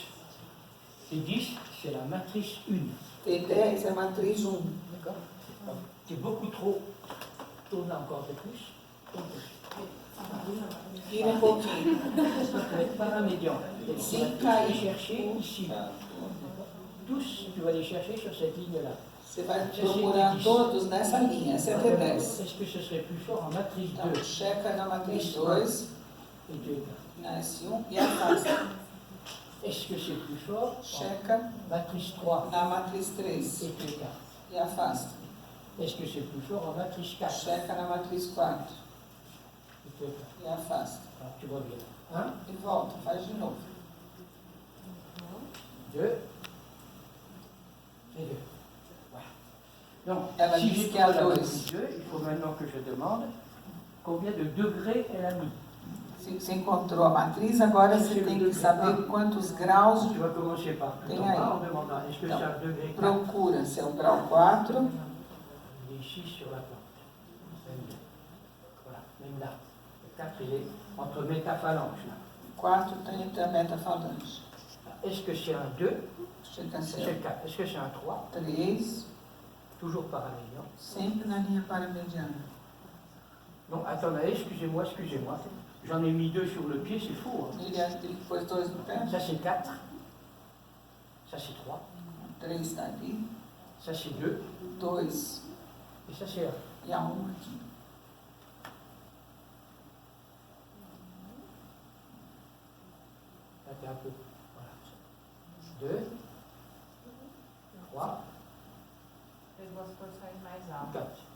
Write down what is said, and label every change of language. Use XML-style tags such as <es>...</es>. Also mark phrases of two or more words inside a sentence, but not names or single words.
<fr>T10, c'est la matrice 1.</fr> <pt>T10 é matriz 1.</pt> <fr>D'accord? Tu es beaucoup trop. Tourne encore un peu plus. Tourne plus.</fr> <pt>Vira um pouquinho.</pt> <fr>Ça peut être paramédian. Et tu</fr> <pt>Sim,</pt> <fr>vas tous</fr> <pt>cai.</pt> <fr>les chercher ici. Tous, tu vas les chercher sur cette ligne-là.</fr> <pt>Você vai procurar todos nessa linha. Essa é a T10.</pt> <fr>Est-ce que ce serait plus fort en matrice 2?</fr> <pt>Então, checa na matriz 2,</pt> <fr>Et tu écartes.</fr> <pt>na S1 e afasta.</pt> <fr>Est-ce que c'est plus fort en</fr> <pt>Checa</pt> <fr>matrice 3?</fr> <pt>na matriz 3</pt> <fr>Et tu écartes.</fr> <pt>e afasta.</pt> <fr>Est-ce que c'est plus fort en matrice 4?</fr> <pt>Checa na matriz 4</pt> <fr>Et tu écartes.</fr> <pt>e afasta.</pt> <fr>Alors tu reviens. 1,</fr> <pt>E volta, faz de novo.</pt> <fr>2 et 2. Voilà. Donc, Elle a si mis j'ai ce qu'il y a trouvé la deux. matrice 2, il faut maintenant que je demande combien de degrés elle a mis.</fr> <pt>Se você encontrou a matriz, agora você tem que saber quantos graus.</pt> <fr>Tu vas commencer par tout</fr> <pt>Tem</pt> <fr>en</fr> <pt>aí.</pt> <fr>bas en demandant est-ce que c'est un degré 4?</fr> <pt>Procura se é o grau 4.</pt> <fr>Il est ici sur la plante. Voilà, même là. Le 4, il est entre métaphalanges. Là.</fr> <pt>4 está entre a metafalange.</pt> <fr>Est-ce que c'est un 2?</fr> <pt>Checa se</pt> <fr>C'est</fr> <pt>é</pt> <fr>le 4. Est-ce que c'est un 3?</fr> <pt>3,</pt> <fr>Toujours paramédian.</fr> <pt>sempre na linha paramediana.</pt> <fr>Non, attendez, excusez-moi. J'en ai mis 2 sur le pied, c'est fou. Hein.</fr> <pt>Ele pôs 2 no pé,</pt> <fr>Ça c'est 4. Ça c'est 3.</fr> <pt>3 está ali,</pt> <fr>Ça c'est 2.</fr> <pt>2</pt> <fr>Et ça c'est 1.</fr> <pt>e a 1 aqui.</pt> <fr>Là, t'es un peu. Voilà. 2. 3.</fr> <pt>Fez duas porções mais altas.</pt> <fr>4.</fr>